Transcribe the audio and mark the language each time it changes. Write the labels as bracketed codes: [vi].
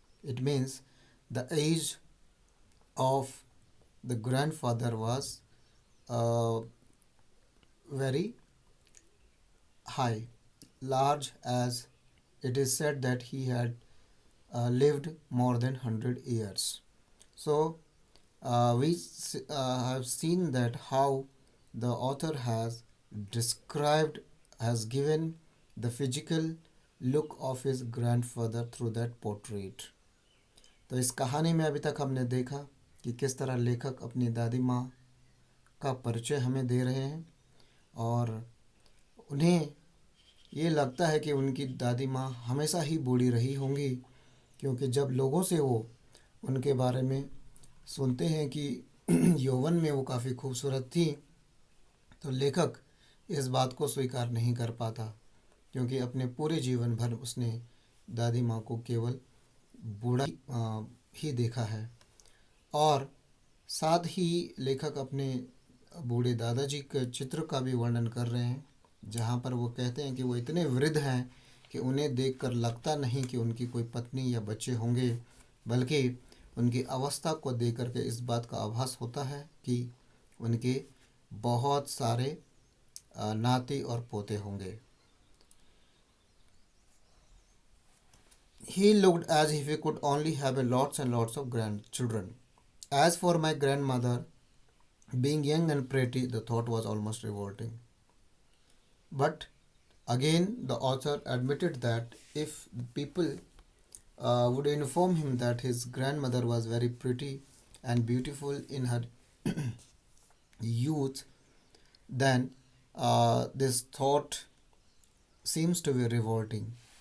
[en] It means the age of the grandfather was uh, very high, large, as it is said that he had lived more than 100 years. So we have seen that how the author has described, has given the physical look of his grandfather through that portrait. [hi] तो इस कहानी में अभी तक हमने देखा कि किस तरह लेखक अपनी दादी माँ का परिचय हमें दे रहे हैं और उन्हें ये लगता है कि उनकी दादी माँ हमेशा ही बूढ़ी रही होंगी, क्योंकि जब लोगों से वो उनके बारे में सुनते हैं कि यौवन में वो काफ़ी खूबसूरत थी, तो लेखक इस बात को स्वीकार नहीं कर पाता, क्योंकि अपने पूरे जीवन भर उसने दादी माँ को केवल बूढ़ा ही देखा है। और साथ ही लेखक अपने बूढ़े दादाजी के चित्र का भी वर्णन कर रहे हैं, जहाँ पर वो कहते हैं कि वो इतने वृद्ध हैं कि उन्हें देखकर लगता नहीं कि उनकी कोई पत्नी या बच्चे होंगे, बल्कि उनकी अवस्था को देख करके इस बात का आभास होता है कि उनके बहुत सारे नाती और पोते होंगे। [en] He looked as if he could only have a lots and lots of grandchildren. As for my grandmother, being young and pretty, the thought was almost revolting. But again, the author admitted that if people would inform him that his grandmother was very pretty and beautiful in her youth, then this thought seems to be revolting.